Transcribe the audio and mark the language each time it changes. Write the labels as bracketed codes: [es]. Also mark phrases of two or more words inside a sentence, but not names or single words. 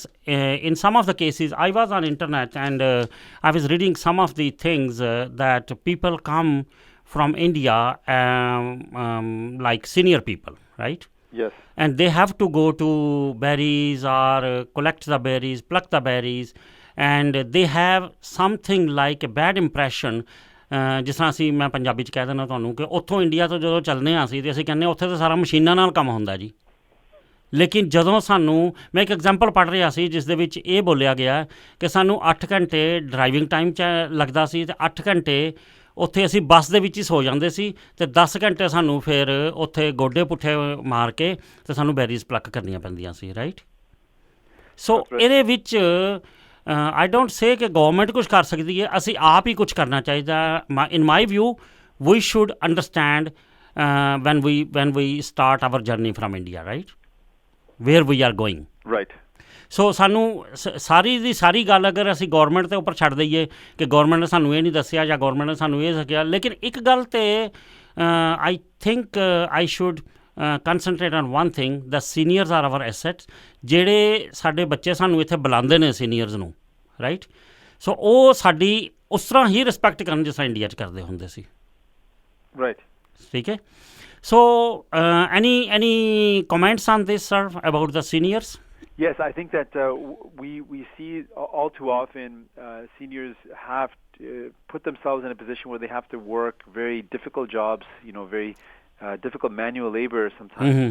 [en] In some of the cases, I was on internet and I was reading some of the things that people come from India, like senior people, right? Yes. And they have to go to berries or collect the berries, pluck the berries, and they have something like a bad impression. [pa] ਜਿਸ ਤਰ੍ਹਾਂ ਅਸੀਂ, ਮੈਂ ਪੰਜਾਬੀ 'ਚ ਕਹਿ ਦਿੰਦਾ ਤੁਹਾਨੂੰ ਕਿ ਉੱਥੋਂ ਇੰਡੀਆ ਤੋਂ ਜਦੋਂ ਚੱਲਦੇ ਹਾਂ ਅਸੀਂ, ਅਤੇ ਅਸੀਂ ਕਹਿੰਦੇ ਉੱਥੇ ਤਾਂ ਸਾਰਾ ਮਸ਼ੀਨਾਂ ਨਾਲ ਕੰਮ ਹੁੰਦਾ ਜੀ. ਲੇਕਿਨ ਜਦੋਂ ਸਾਨੂੰ, ਮੈਂ ਇੱਕ ਐਗਜ਼ਾਮਪਲ ਪੜ੍ਹ ਰਿਹਾ ਸੀ ਜਿਸ ਦੇ ਵਿੱਚ ਇਹ ਬੋਲਿਆ ਗਿਆ ਕਿ ਸਾਨੂੰ 8 ਘੰਟੇ ਡਰਾਈਵਿੰਗ ਟਾਈਮ 'ਚ ਲੱਗਦਾ ਸੀ, ਅਤੇ 8 ਘੰਟੇ ਉੱਥੇ ਅਸੀਂ ਬੱਸ ਦੇ ਵਿੱਚ ਹੀ ਸੋ ਜਾਂਦੇ ਸੀ, ਅਤੇ 10 ਘੰਟੇ ਸਾਨੂੰ ਫਿਰ ਉੱਥੇ ਗੋਡੇ ਪੁੱਠੇ ਮਾਰ ਕੇ ਅਤੇ ਸਾਨੂੰ [en] berries pluck [pa] ਕਰਨੀਆਂ ਪੈਂਦੀਆਂ ਸੀ, ਰਾਈਟ? ਸੋ ਇਹਦੇ ਵਿੱਚ [en] I don't say [pa] ਕਿ ਗਵਰਨਮੈਂਟ ਕੁਛ ਕਰ ਸਕਦੀ ਹੈ, ਅਸੀਂ ਆਪ ਹੀ ਕੁਛ ਕਰਨਾ ਚਾਹੀਦਾ. [en] In my view, we should understand when we start our journey from India, right? Where we are going. Right. [pa] ਸੋ ਸਾਨੂੰ ਸਾਰੀ ਦੀ ਸਾਰੀ ਗੱਲ ਅਗਰ ਅਸੀਂ ਗੌਰਮੈਂਟ ਦੇ ਉੱਪਰ ਛੱਡ ਦਈਏ ਕਿ ਗੌਰਮੈਂਟ ਨੇ ਸਾਨੂੰ ਇਹ ਨਹੀਂ ਦੱਸਿਆ ਜਾਂ ਗੌਰਮੈਂਟ ਨੇ ਸਾਨੂੰ ਇਹ ਸਿੱਖਿਆ, ਲੇਕਿਨ ਇੱਕ ਗੱਲ ਤੇ [en] I think I should concentrate on one thing, the seniors are our assets. [pa] ਜਿਹੜੇ ਸਾਡੇ ਬੱਚੇ ਸਾਨੂੰ ਇੱਥੇ ਬੁਲਾਉਂਦੇ ਨੇ ਸੀਨੀਅਰਸ ਨੂੰ, ਰਾਈਟ? ਸੋ ਉਹ ਸਾਡੀ ਉਸ ਤਰ੍ਹਾਂ ਹੀ ਰਿਸਪੈਕਟ ਕਰਨ ਜਿਸ ਤਰ੍ਹਾਂ ਇੰਡੀਆ 'ਚ ਕਰਦੇ ਹੁੰਦੇ ਸੀ, ਰਾਈਟ? ਠੀਕ ਹੈ. ਸੋ [en] any comments on this, sir, about the seniors? Yes, I think that we see all too often seniors have put themselves in a position where they have to work very difficult jobs, very difficult manual labor sometimes.